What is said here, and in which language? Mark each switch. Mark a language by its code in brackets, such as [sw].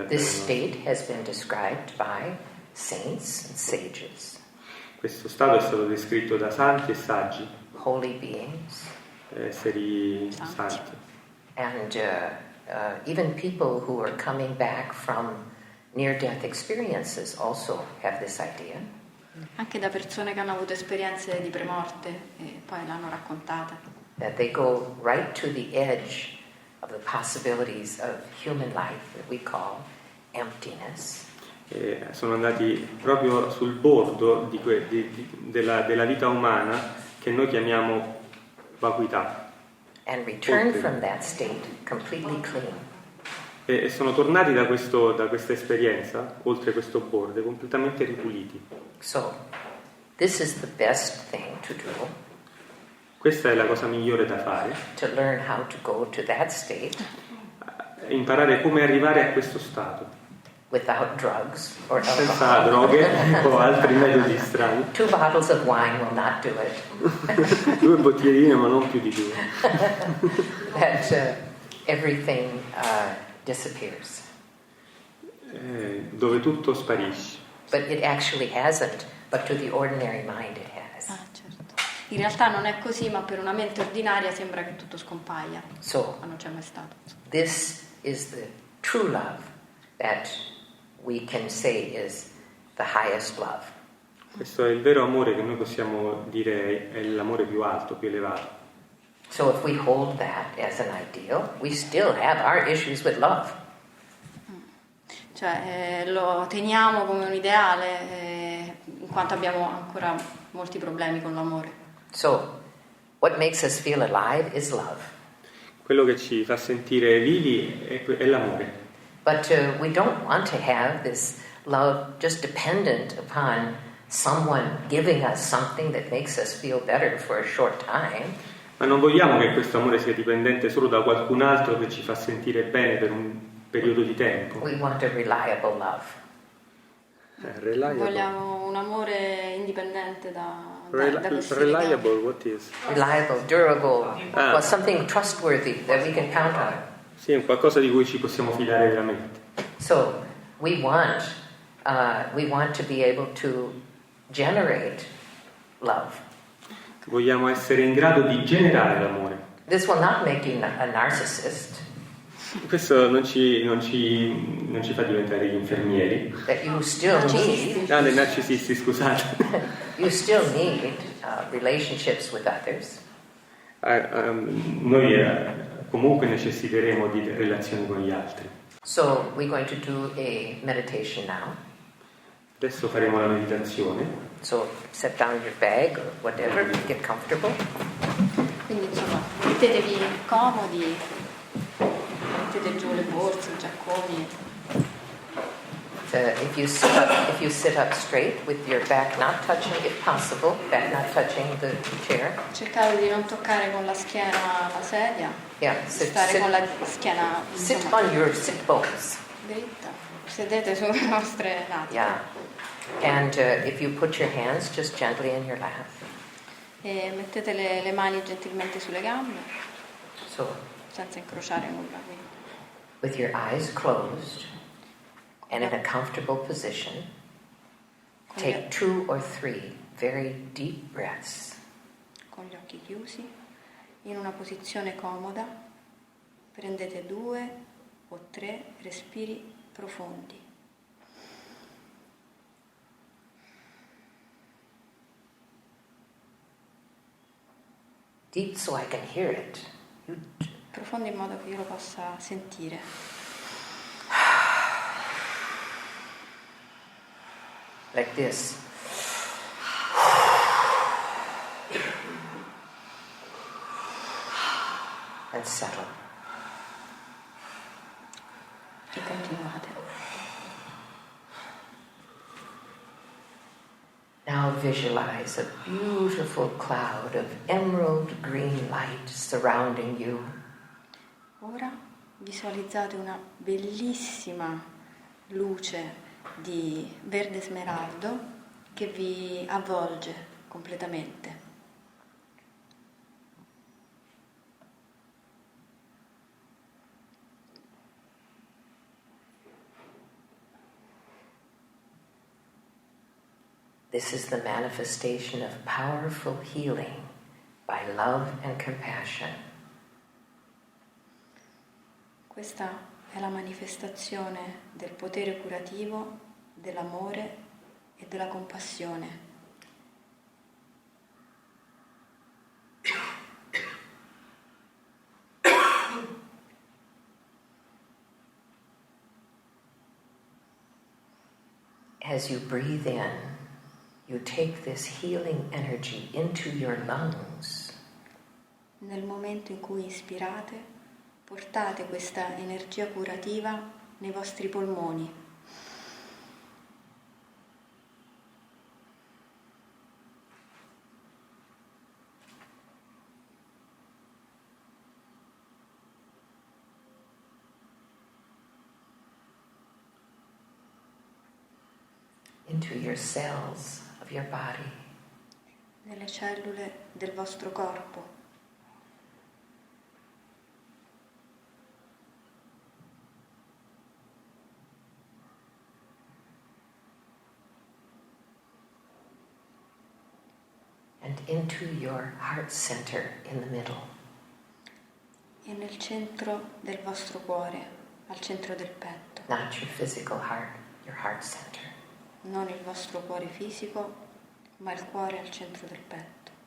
[en] This state has been described by saints and sages. [it] Questo stato è stato descritto da santi e saggi. [en] Holy beings. [it] Esseri santi. [en] And even people who are coming back from near-death experiences also have this idea. [it] Anche da persone che hanno avuto esperienze di premorte e poi l'hanno raccontata. [en] That they go right to the edge of the possibilities of human life that we call emptiness. [it] Sono andati proprio sul bordo della vita umana che noi chiamiamo vacuità. [en] And return from that state completely clean. [it] E sono tornati da questa esperienza, oltre questo bordo, completamente ripuliti. [en] So, this is the best thing to do. [it] Questa è la cosa migliore da fare. [en] To learn how to go to that state. [it] Imparare come arrivare a questo stato. [en] Without drugs or alcohol. [it] Senza droghe o altri metodi strani. [en] 2 bottles of wine will not do it. [it] 2 bottigline, ma non più di 2. [en] That everything disappears. [it] Dove tutto sparisce. [en] But it actually hasn't, but to the ordinary mind it has. [it] Certo. In realtà non è così, ma per una mente ordinaria sembra che tutto scompaia. [en] So, [it] ma non c'è mai stato. [en] This is the true love that we can say is the highest love. [it] Questo è il vero amore che noi possiamo dire è l'amore più alto, più elevato. [en] So if we hold that as an ideal, we still have our issues with love. [it] Cioè lo teniamo come un ideale in quanto abbiamo ancora molti problemi con l'amore. [en] So what makes us feel alive is love. [it] Quello che ci fa sentire vivi è l'amore. [en] But we don't want to have this love just dependent upon someone giving us something that makes us feel better for a short time. [it] Ma non vogliamo che questo amore sia dipendente solo da qualcun altro che ci fa sentire bene per un periodo di tempo. [en] We want a reliable love. [it] Vogliamo un amore indipendente da questi [en] reliable, what is? Reliable, durable, well, something trustworthy that we can count on. [it] Sì, è qualcosa di cui ci possiamo fidare veramente. [en] So we want to be able to generate love. [it] Vogliamo essere in grado di generare l'amore. [en] This will not make you a narcissist. [it] Questo non ci fa diventare gli infermieri. [en] That you still need. [it] Dei narcisisti, scusate. [en] You still need relationships with others. [it] Noi comunque necessiteremo di relazioni con gli altri. [en] So we're going to do a meditation now. [it] Adesso faremo la meditazione. [en] So set down your bag or whatever, get comfortable. [it] Quindi insomma, mettetevi comodi, mettete giù le borse, i giacconi. [en] If you sit up straight with your back not touching, if possible, back not touching the chair. [it] Cercate di non toccare con la schiena la sedia. [en] Yeah, [it] stare con la schiena [en] sit on your sit bones. [it] Dritta. Sedete sulle vostre natiche. [en] Yeah. And if you put your hands just gently in your lap. [it] E mettete le mani gentilmente sulle gambe. [en] So, [it] senza incrociare nulla. [en] With your eyes closed and in a comfortable position, take 2 or 3 very deep breaths. [it] Con gli occhi chiusi, in una posizione comoda, prendete 2 o 3 respiri profondi. [en] Deep so I can hear it. [it] Profondi in modo che io lo possa sentire. [en] Like this. and settle. [it] E continuate. [en] Now visualize a beautiful cloud of emerald green light surrounding you. [it] Ora visualizzate una bellissima luce di verde smeraldo che vi avvolge completamente. [en] This is the manifestation of powerful healing by love and compassion. [it] Questa è la manifestazione del potere curativo, dell'amore e della compassione. [en] As you breathe in, you take this healing energy into your lungs. [it] Nel momento in cui ispirate, portate questa energia curativa nei vostri polmoni. [en] Into your cells of your body. [it] Nelle cellule del vostro corpo. [en] And into your heart center in the middle. [it] E nel centro del vostro cuore, al centro del petto. [en] Not your physical heart, your heart center. [it] Non il vostro cuore fisico, ma il cuore al centro del petto.